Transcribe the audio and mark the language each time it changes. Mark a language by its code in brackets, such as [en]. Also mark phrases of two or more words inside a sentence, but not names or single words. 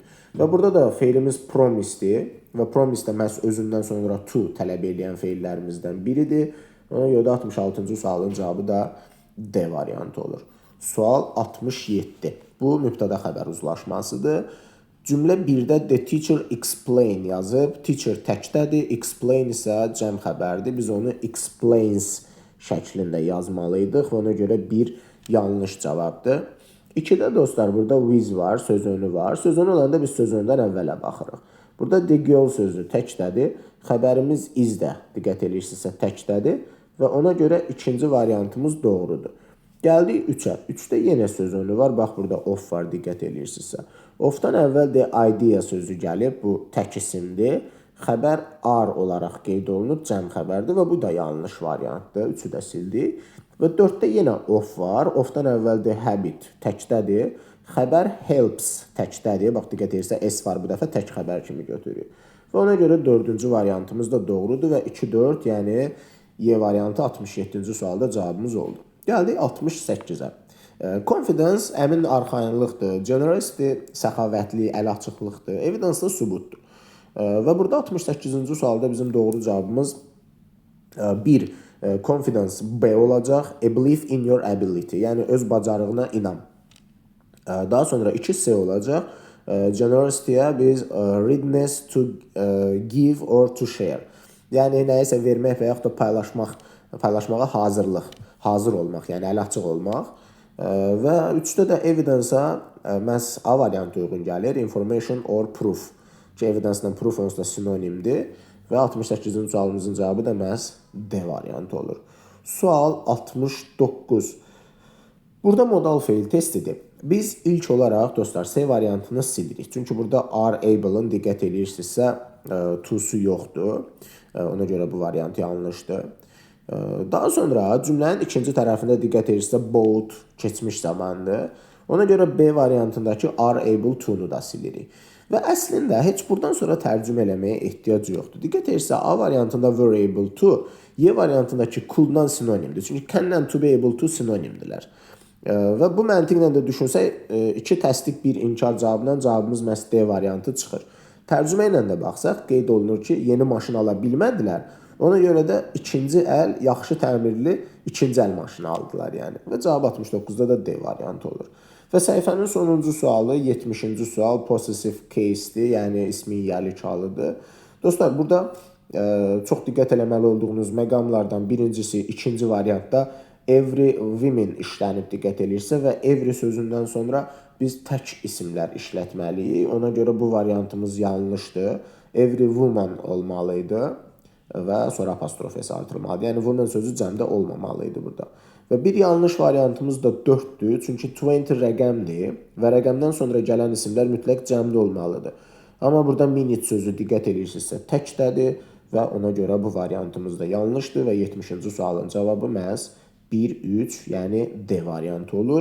[az] Və burada da feilimiz promise-dir və promise də məhz özündən sonra to tələb eləyən feillərimizdən biridir. Ona görə də 66-cı sualın cavabı da D variantı olur. Sual 67. Bu mübtəda xəbər uzlaşmasıdır. Cümlə 1-də [en] the teacher explain [az] yazıb, teacher təkdədir, explain isə cəm xəbərdir. Biz onu explains şəklində yazmalıydıq və ona görə bir yanlış cavabdır. 2-də dostlar burada with var, söz önü var. Söz önü olanda biz söz öndən əvvələ baxırıq. Burada [en] the girl [az] sözü təkdədir. Xəbərimiz is də diqqət edirsinizsə təkdədir və ona görə ikinci variantımız doğrudur. Gəldik 3-ə. 3-də yenə söz önü var. Bax burada of var, diqqət edirsinizsə. Of-dan əvvəl [en] the idea [az] sözü gəlib. Bu tək isimdir. Xəbər are olaraq qeyd olunub, cəm xəbərdir və bu da yanlış variantdır. 3-ü də sildik. Və 4-də yenə of var. Of-dan əvvəl [en] the habit [az] təkdədir. Xəbər helps təkdədir. Bax, diqqət edirsə, S var bu dəfə tək xəbər kimi götürürük. Və ona görə 4-cü variantımız da doğrudur və 2-4, yəni Y variantı 67-ci sualda cavabımız oldu. Gəldik 68-ə. Confidence əmin arxayınlıqdır, generosity səxavətli, əl-açıqlıqdır, evidence da sübutdur. Və burada 68-ci sualda bizim doğru cavabımız 1. Confidence B olacaq, [en] a belief in your ability, [az] yəni öz bacarığına inam. Daha sonra 2C olacaq, generosity'yə biz [en] readiness to give or to share. [az] Yəni nəyisə vermək və yaxud da paylaşmağa hazır olmaq, yəni əl açıq olmaq. Və 3-də də evidence-a məhz A variantı uyğun gəlir, [en] information or proof. [az] Ki, evidence-lə proof onsuz da sinonimdir və 68-ci sualımızın cavabı da məhz D variantı olur. Sual 69. Burada modal feil testidir. Biz ilk olaraq dostlar C variantını silirik. Çünki burada [en] are able- [az] ın diqqət edirsinizsə to-su yoxdur. Ona görə bu variant yanlışdır. Daha sonra cümlənin ikinci tərəfində diqqət edirsinizsə both keçmiş zamandır. Ona görə B variantındakı [en] are able to- [az] nu da silirik. Və əslində heç buradan sonra tərcümə eləməyə ehtiyac yoxdur. Diqqət edirsə A variantında [en] were able to, [az] Y variantındakı could-dan sinonimdir. Çünki can-lə [en] to be able to [az] sinonimdirlər. Və bu məntiqlə də düşünsək, 2 təsdiq, 1 inkar cavabından cavabımız məhz D variantı çıxır. Tərcümə ilə də baxsaq, qeyd olunur ki, yeni maşın ala bilmədilər. Ona görə də ikinci əl, yaxşı təmirli ikinci əl maşını aldılar. Yəni. Və cavab 69-da da D variantı olur. Və səhifənin sonuncu sualı, 70-ci sual, [en] possessive case- [az] dir, yəni ismi yiyəlik halıdır. Dostlar, burada çox diqqət eləməli olduğunuz məqamlardan birincisi, ikinci variantda [en] every women [az] işlənib diqqət edirsə və every sözündən sonra biz tək isimlər işlətməliyik. Ona görə bu variantımız yanlışdır. [en] Every woman [az] olmalıydı və sonra apostrof S artırılmalıdır. Yəni woman sözü cəmdə olmamalıydı burada. Və bir yanlış variantımız da 4-dür. Çünki 20 rəqəmdir və rəqəmdən sonra gələn isimlər mütləq cəmdə olmalıdır. Amma burada minute sözü diqqət edirsinizsə təkdədir və ona görə bu variantımız da yanlışdır və 70-ci sualın cavabı məhz 1-3, yəni D variantı olur.